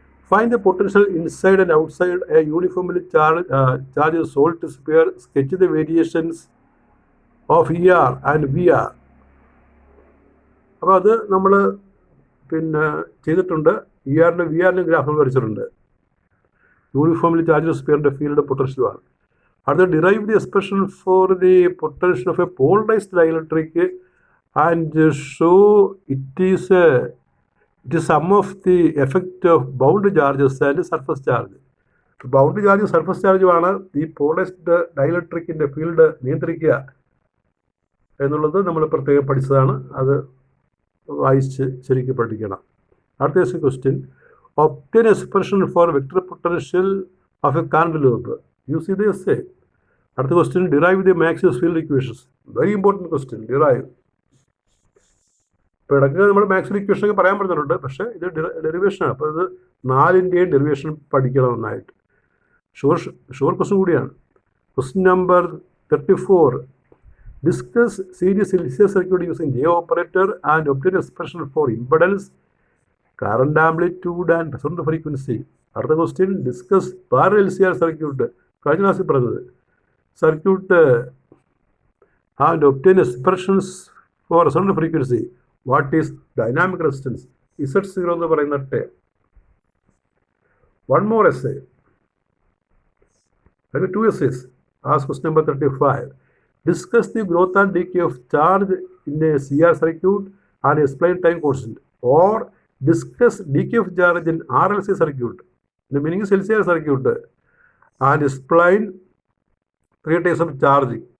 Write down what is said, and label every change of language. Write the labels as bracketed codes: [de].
[en] Find the potential inside and outside a uniformly charged salt sphere. Sketch the variations of ER and VR. [ml] അപ്പോൾ അത് നമ്മൾ പിന്നെ ചെയ്തിട്ടുണ്ട്. ERൻ്റെ VRൻ്റെ ഗ്രാഫുകൾ വരച്ചിട്ടുണ്ട്. [en] Uniformly charged സ്പിയറിൻ്റെ field പൊട്ടൻഷ്യലുമാണ്. അടുത്ത derive the expression for the potential of a polarised dielectric and show it is sum of the effect of bound charges and surface charge. [ml] Bound ചാർജും surface ചാർജുമാണ് ഈ പോളറൈസ്ഡ് ഡൈഇലക്ട്രിക്കിൻ്റെ ഫീൽഡ് നിയന്ത്രിക്കുക എന്നുള്ളത് നമ്മൾ പ്രത്യേകം പഠിച്ചതാണ്. അത് വായിച്ച് ശരിക്കും പഠിക്കണം. അടുത്ത question. [en] Obtain expression for vector potential of a current loop. Use ചെയ്ത് essay. അടുത്ത question. Derive the Maxwell's field equations. Very important question. Derive. [ml] ഇപ്പോൾ ഇടയ്ക്ക് നമ്മൾ മാക്സ്വെൽ ഇക്വേഷനൊക്കെ പറയാൻ പറ്റുന്നുണ്ട്. പക്ഷേ ഇത് ഡെറിവേഷനാണ്. അപ്പോൾ ഇത് 4ൻ്റെയും ഡെറിവേഷൻ പഠിക്കണം നന്നായിട്ട്. ഷുവർ ക്വസ്റ്റ്യൻ കൂടിയാണ്. Question number 34. [en] Discuss series LCR circuit using J operator and obtain expression for impedance, current amplitude and resonant frequency. [ml] അടുത്ത question. [en] Discuss parallel LCR circuit. [ml] കഴിഞ്ഞ ക്ലാസ്സിൽ പറഞ്ഞത് [en] Circuit and obtain expressions for resonant frequency. What is dynamic resistance? Z0 [ml] എന്ന് പറയുന്ന term. [en] 1 more essay. Maybe 2 essays. Ask question number 35. Discuss the growth and decay of charge in a CR circuit and explain time constant. Or discuss decay of charge in RLC circuit. The meaning is LCR circuit. And explain 3 types of charging.